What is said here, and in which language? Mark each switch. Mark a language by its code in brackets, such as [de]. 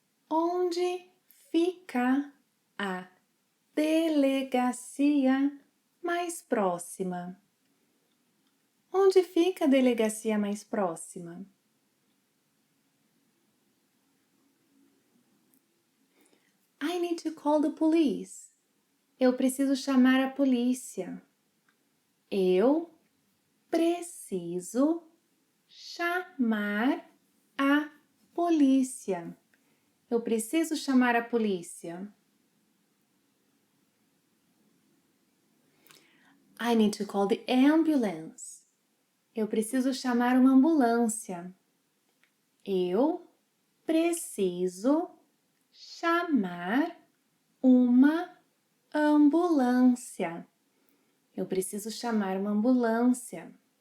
[pt] Onde fica a delegacia mais próxima? Onde fica a delegacia mais próxima? [en] I need to call the police. [pt] Eu preciso chamar a polícia. Eu preciso chamar a polícia. Eu preciso chamar a polícia. [en] I need to call the ambulance. [pt] Eu preciso chamar uma ambulância. Eu preciso chamar uma ambulância. Eu preciso chamar uma ambulância.